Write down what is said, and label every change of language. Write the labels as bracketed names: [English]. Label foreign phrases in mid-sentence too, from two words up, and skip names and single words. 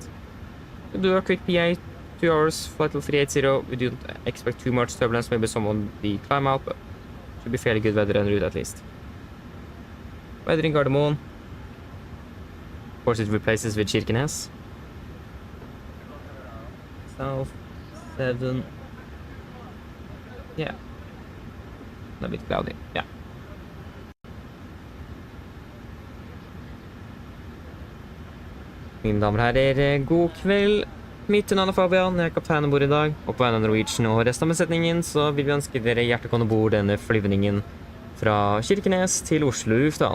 [English] We do a quick PA, 2 hours, flight till 380, we don't expect too much turbulence, maybe some on the climb out, but should be fairly good weather en route at least. Weather in Gardermoen, of course it replaces with Kirkenes. South, 7, yeah, a bit cloudy, yeah. [Norwegian] Mine damer og herrer, god kveld. Mitt navn er Fabian, jeg er kaptein om bord i dag, og på vegne av Norwegian og resten av besetningen så vil vi ønske dere hjertelig velkommen bord denne flyvningen fra Kirkenes til Oslo lufthavn.